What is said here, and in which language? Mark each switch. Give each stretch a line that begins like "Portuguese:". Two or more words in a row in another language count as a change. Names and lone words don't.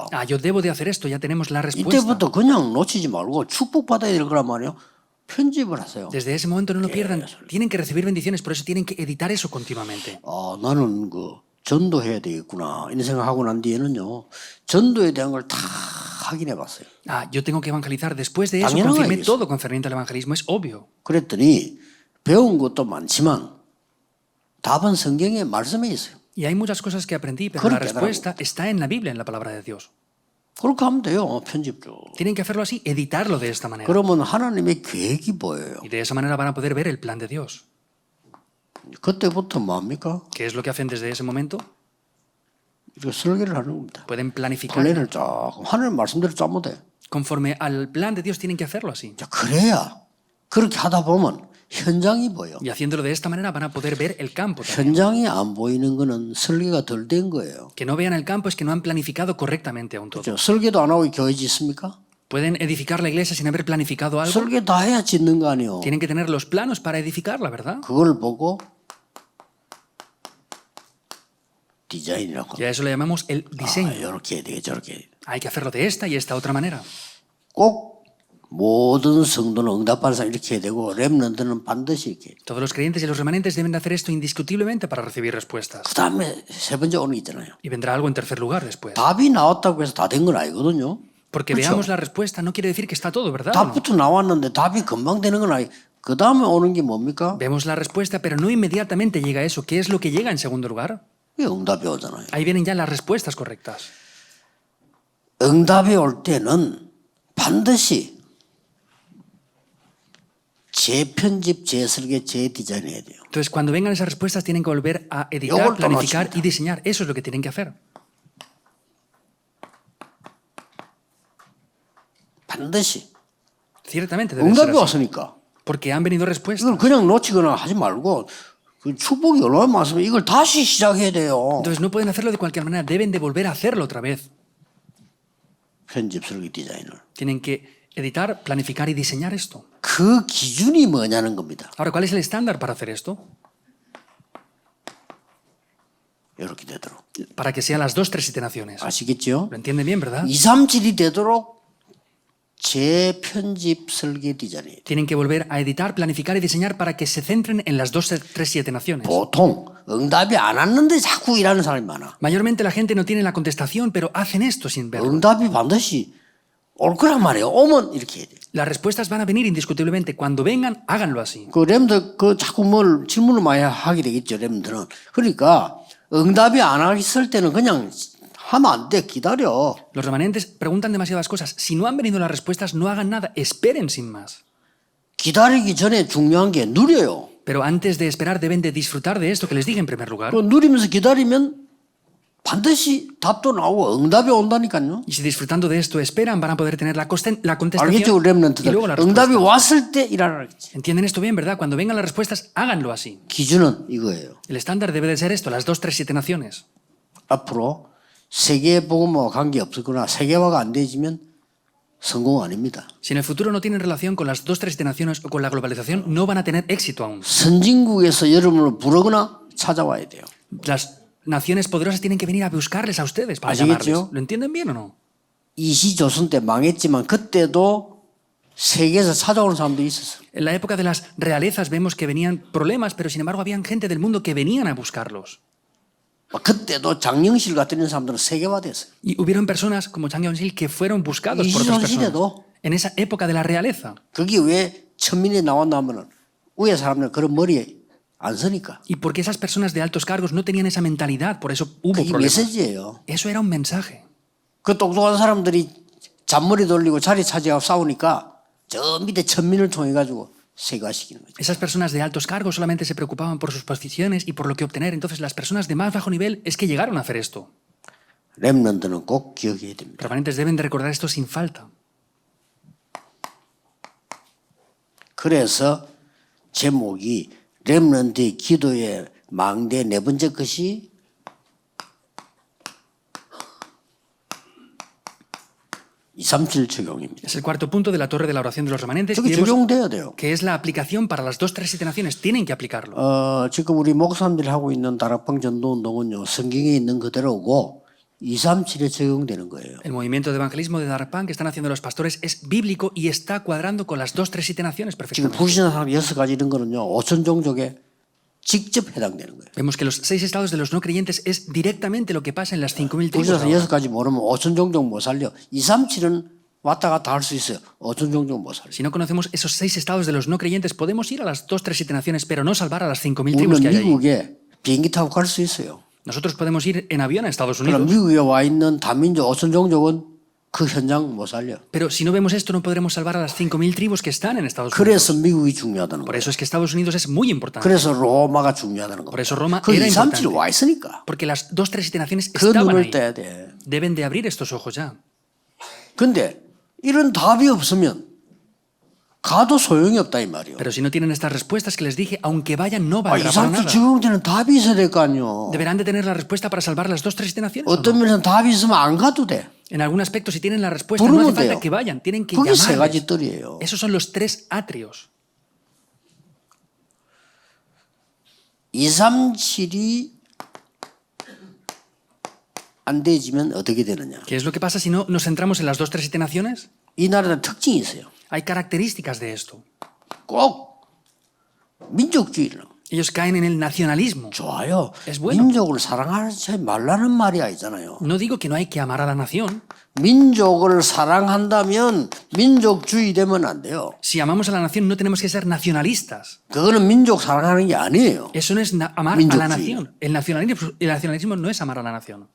Spanish: Ah, yo debo de hacer esto, ya tenemos la respuesta.
Korean: 이때부터 그냥 놓치지 말고 축복받아야 될 거란 말이에요. 편집을 하세요.
Spanish: Desde ese momento no lo pierdan. Tienen que recibir bendiciones, por eso tienen que editar eso continuamente.
Korean: 나는 전도해야 되겠구나. 이런 생각하고 난 뒤에는요. 전도에 대한 걸 다 확인해 봤어요.
Spanish: Ah, yo tengo que evangelizar. Después de eso
Korean: 당연한
Spanish: confirmé
Korean: 거예요.
Spanish: todo concerniente al evangelismo. Es obvio.
Korean: 그랬더니 배운 것도 많지만 답은 성경의 말씀에 있어요.
Spanish: Y hay muchas cosas que aprendí, pero
Korean: 그렇게
Spanish: la respuesta está en la Biblia, en la palabra de Dios.
Korean: 그렇게 하면 돼요. 편집도.
Spanish: Tienen que hacerlo así, editarlo de esta manera.
Korean: 그러면 하나님의 계획이 보여요.
Spanish: Y de esa manera van a poder ver el plan de Dios.
Korean: 그때부터 뭡니까?
Spanish: ¿Qué es lo que hacen desde ese momento?
Korean: 이렇게 설계를 하는 겁니다.
Spanish: Pueden planificar.
Korean: 플랜을 조금 하나님 말씀대로 짜면 돼.
Spanish: Conforme al plan de Dios tienen que hacerlo así.
Korean: 그래야 그렇게 하다 보면 현장이 보여.
Spanish: Y haciéndolo de esta manera van a poder ver el campo también.
Korean: 현장이 안 보이는 거는 설계가 덜 된 거예요.
Spanish: Que no vean el campo es que no han planificado correctamente aún todo.
Korean: 설계도 안 하고 교회 짓습니까?
Spanish: ¿Pueden edificar la iglesia sin haber planificado algo?
Korean: 설계 다 해야 짓는 거 아니에요.
Spanish: Tienen que tener los planos para edificarla, ¿verdad?
Korean: 그걸 보고 디자인이라고.
Spanish: Y a eso le llamamos el diseño.
Korean: 이렇게 해야 되게 저렇게 해야 돼.
Spanish: Hay que hacerlo de esta y esta otra manera.
Korean: 꼭 모든 성도는 응답받는 사람 이렇게 해야 되고 렘넌트는 반드시 이렇게 해야 돼.
Spanish: Todos los creyentes y los remanentes deben de hacer esto indiscutiblemente para recibir respuestas.
Korean: 그 다음에 세 번째 오는 게 있잖아요.
Spanish: Y vendrá algo en tercer lugar después.
Korean: 답이 나왔다고 해서 다 된 건 아니거든요.
Spanish: Porque
Korean: 그렇죠?
Spanish: veamos la respuesta no quiere decir que está todo, ¿verdad? ¿O no?
Korean: 답부터 나왔는데 답이 금방 되는 건 아니. 그 다음에 오는 게 뭡니까?
Spanish: Vemos la respuesta, pero no inmediatamente llega eso. ¿Qué es lo que llega en segundo lugar?
Korean: 이게 응답이 오잖아요.
Spanish: Ahí vienen ya las respuestas correctas.
Korean: 응답이 올 때는 반드시 재편집, 재설계, 재디자인 해야 돼요.
Spanish: Entonces, cuando vengan esas respuestas, tienen que volver a editar,
Korean: 요걸 또
Spanish: planificar
Korean: 놓칩니다.
Spanish: y diseñar. Eso es lo que tienen que hacer.
Korean: 반드시.
Spanish: Ciertamente debe ser
Korean: 응답이
Spanish: así.
Korean: 왔으니까.
Spanish: Porque han venido respuestas.
Korean: 이걸 그냥 놓치거나 하지 말고 그 축복이 얼마나 많습니까? 이걸 다시 시작해야 돼요.
Spanish: Entonces no pueden hacerlo de cualquier manera, deben de volver a hacerlo otra vez.
Korean: 편집 설계 디자인을.
Spanish: Tienen que editar, planificar y diseñar esto.
Korean: 그 기준이 뭐냐는 겁니다.
Spanish: Ahora, ¿cuál es el estándar para hacer esto?
Korean: 이렇게 되도록.
Spanish: Para que sean las 2, 3 iteraciones.
Korean: 아시겠죠?
Spanish: ¿Lo entienden bien, verdad?
Korean: 2, 3, 7이 되도록 재편집 설계 디자인이.
Spanish: Tienen que volver a editar, planificar y diseñar para que se centren en las 2, 3 iteraciones.
Korean: 보통 응답이 안 왔는데 자꾸 일하는 사람이 많아.
Spanish: Mayormente la gente no tiene la contestación, pero hacen esto sin verlo.
Korean: 응답이 반드시 올 거란 말이에요. 오면 이렇게 해야 돼.
Spanish: Las respuestas van a venir indiscutiblemente. Cuando vengan, háganlo así.
Korean: 그 렘들 그 자꾸 뭘 질문을 많이 하게 되겠죠. 렘들은. 그러니까 응답이 안 왔을 때는 그냥 하면 안 돼. 기다려.
Spanish: Los remanentes preguntan demasiadas cosas. Si no han venido las respuestas, no hagan nada. Esperen sin más.
Korean: 기다리기 전에 중요한 게 누려요.
Spanish: Pero antes de esperar, deben de disfrutar de esto que les dije en primer lugar.
Korean: 그 누리면서 기다리면 반드시 답도 나오고 응답이 온다니까요.
Spanish: Y si disfrutando de esto esperan, van a poder tener la
Korean: 알겠죠,
Spanish: contestación y
Korean: 렘넌트들.
Spanish: luego la
Korean: 응답이
Spanish: respuesta.
Korean: 왔을 때 일하라겠지.
Spanish: ¿Entienden esto bien, verdad? Cuando vengan las respuestas, háganlo así.
Korean: 기준은 이거예요.
Spanish: El estándar debe de ser esto, las 2, 3 iteraciones.
Korean: 앞으로 세계복음과 관계 없거나 세계화가 안 되지면 성공 아닙니다.
Spanish: Si en el futuro no tienen relación con las 2, 3 iteraciones o con la globalización, no van a tener éxito aún.
Korean: 선진국에서 여러분을 부르거나 찾아와야 돼요.
Spanish: Las naciones poderosas tienen que venir a buscarles a ustedes para
Korean: ¿A시겠죠?
Spanish: llamarles. ¿Lo entienden bien o no?
Korean: 이시조선 때 망했지만 그때도 세계에서 찾아오는 사람들이 있었어요.
Spanish: En la época de las realezas vemos que venían problemas, pero sin embargo habían gente del mundo que venían a buscarlos.
Korean: 그때도 장영실 같은 이런 사람들은 세계화됐어요.
Spanish: Y hubieron personas como Chang Yong-sil que fueron buscados por otras personas.
Korean: 시대도
Spanish: En esa época de la realeza.
Korean: 그게 왜 천민이 나왔나 하면은 위에 사람들은 그런 머리에 안 서니까.
Spanish: Y porque esas personas de altos cargos no tenían esa mentalidad, por eso hubo
Korean: 그게
Spanish: problemas.
Korean: 메시지예요.
Spanish: Eso era un mensaje.
Korean: 그 똑똑한 사람들이 잔머리 돌리고 자리 차지하고 싸우니까 저 밑에 천민을 통해 가지고 세가시키는 거죠.
Spanish: Esas personas de altos cargos solamente se preocupaban por sus posiciones y por lo que obtener. Entonces las personas de más bajo nivel es que llegaron a hacer esto.
Korean: 렘넌트는 꼭 기억해야 됩니다.
Spanish: Remanentes deben de recordar esto sin falta.
Korean: 그래서 제목이 렘넌트의 기도의 망대 네 번째 것이 237 적용입니다.
Spanish: Es el cuarto punto de la torre de la oración de los remanentes.
Korean: 저게
Spanish: Y vemos
Korean: 적용돼야 돼요.
Spanish: que es la aplicación para las 2, 3 iteraciones. Tienen que aplicarlo.
Korean: 지금 우리 목사님들이 하고 있는 다락방 전도운동은요. 성경에 있는 그대로고 237에 적용되는 거예요.
Spanish: El movimiento de evangelismo de Darpan que están haciendo los pastores es bíblico y está cuadrando con las 2, 3 iteraciones
Korean: 지금
Spanish: perfectamente.
Korean: 부르시는 사람 6가지 이런 거는요. 5천 종족에 직접 해당되는 거예요.
Spanish: Vemos que los 6 estados de los no creyentes es directamente lo que pasa en las 5.000 tribus.
Korean: 부르시는
Spanish: ahora.
Korean: 6가지 모르면 5천 종족 못 살려. 237은 왔다 갔다 할 수 있어요. 5천 종족 못 살려.
Spanish: Si no conocemos esos 6 estados de los no creyentes, podemos ir a las 2, 3 iteraciones, pero no salvar a las 5.000 tribus
Korean: 우리는
Spanish: que hay ahí.
Korean: 미국에 비행기 타고 갈 수 있어요.
Spanish: Nosotros podemos ir en avión a Estados
Korean: 그럼
Spanish: Unidos.
Korean: 미국에 와 있는 다민족 5천 종족은 그 현장 못 살려.
Spanish: Pero si no vemos esto, no podremos salvar a las 5.000 tribus que están en Estados Unidos.
Korean: 그래서 미국이 중요하다는
Spanish: Por
Korean: 거예요.
Spanish: eso es que Estados Unidos es muy importante.
Korean: 그래서 로마가 중요하다는
Spanish: Por
Korean: 거예요.
Spanish: eso Roma
Korean: 그
Spanish: era
Korean: 237이
Spanish: importante.
Korean: 와 있으니까.
Spanish: Porque las 2, 3 iteraciones
Korean: 그
Spanish: estaban
Korean: 눈을
Spanish: ahí.
Korean: 떼야 돼.
Spanish: Deben de abrir estos ojos ya.
Korean: 근데 이런 답이 없으면 가도 소용이 없다 이 말이에요.
Spanish: Pero si no tienen estas respuestas que les dije, aunque vayan, no
Korean: 아,
Spanish: valdrá para 237 nada.
Korean: 적용되는 답이 있어야 될 거 아니에요.
Spanish: Deberán de tener la respuesta para salvar las 2, 3 iteraciones. ¿o no?
Korean: 어떤 면에서 답이 있으면 안 가도 돼.
Spanish: En algún aspecto, si tienen la respuesta, no
Korean: 부르면
Spanish: hace falta
Korean: 돼요.
Spanish: que vayan, tienen que
Korean: 그게 세 가지
Spanish: llamarles.
Korean: 뜰이에요.
Spanish: Esos son los 3 atrios.
Korean: 237이 안 되지면 어떻게 되느냐.
Spanish: ¿Qué es lo que pasa si no nos centramos en las 2, 3 iteraciones?
Korean: 이 나라의 특징이 있어요.
Spanish: Hay características de esto.
Korean: 꼭 민족주의를.
Spanish: Ellos caen en el nacionalismo.
Korean: 좋아요.
Spanish: Es bueno.
Korean: 민족을 사랑하지 말라는 말이 아니잖아요.
Spanish: No digo que no hay que amar a la nación.
Korean: 민족을 사랑한다면 민족주의 되면 안 돼요.
Spanish: Si amamos a la nación, no tenemos que ser nacionalistas.
Korean: 그거는 민족 사랑하는 게 아니에요.
Spanish: Eso no es amar a la
Korean: 민족주의.
Spanish: nación. El nacionalismo no es amar a la nación.